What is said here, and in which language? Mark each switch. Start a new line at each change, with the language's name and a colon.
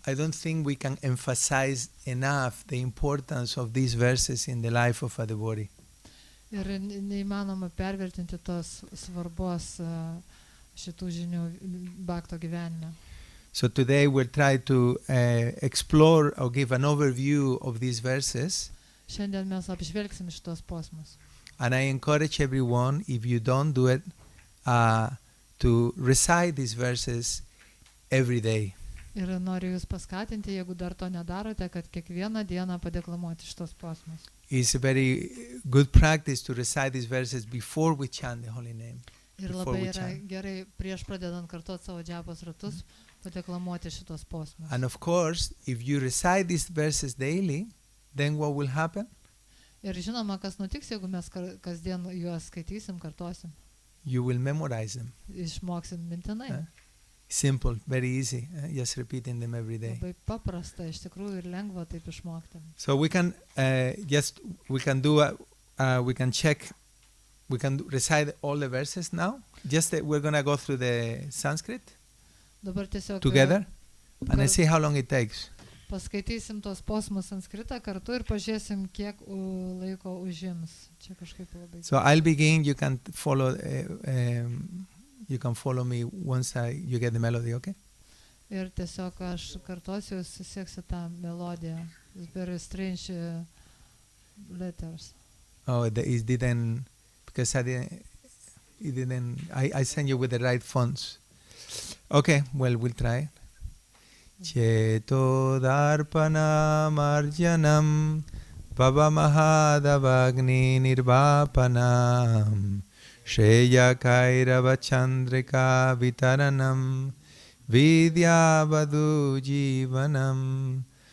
English: I don't think we can emphasize enough the importance of these verses in the life of a devotee.
Lithuanian: Ir neįmanoma pervertinti tos svarbos šitų žinių bhakto gyvenime.
English: So today we'll try to explore or give an overview of these verses.
Lithuanian: Šiandien mes apžvelgsim šitos posmus.
English: And I encourage everyone, if you don't do it, to recite these verses every day.
Lithuanian: Ir noriu jūs paskatinti, jeigu dar to nedarote, kad kiekvieną dieną padeklamuoti šitos posmus.
English: It's a very good practice to recite these verses before we chant the holy name.
Lithuanian: Ir labai yra gerai prieš pradedant kartuoti savo džapos ratus, padeklamuoti šitos posmus.
English: And of course, if you recite these verses daily, then what will happen?
Lithuanian: Ir žinoma, kas nutiks, jeigu mes kasdien juos skaitysim, kartosim.
English: You will memorize them.
Lithuanian: Išmoksim mintinai.
English: Simple, very easy. Just repeating them every day.
Lithuanian: Labai paprasta, iš tikrųjų ir lengva taip išmokti.
English: So we can recite all the verses now. Just we're going to go through the Sanskrit
Lithuanian: Dabar tiesiog
English: together and let's see how long it takes.
Lithuanian: Paskaitysim tos posmus sanskritą kartu ir pažiūrėsim, kiek laiko užims. Čia kažkaip labai.
English: So I'll begin. You can follow me once you get the melody, okay?
Lithuanian: Ir tiesiog aš kartosiu, jūs seksiu tą melodiją.
English: It's very strange letters. Oh, it didn't, because I sent you with the right fonts. Okay, well, we'll try.
Sanskrit: Cheto darpana marjanam pavamahadavagni nirvapanam Shreya kairava chandrika vitaranam vidyavadu jivanam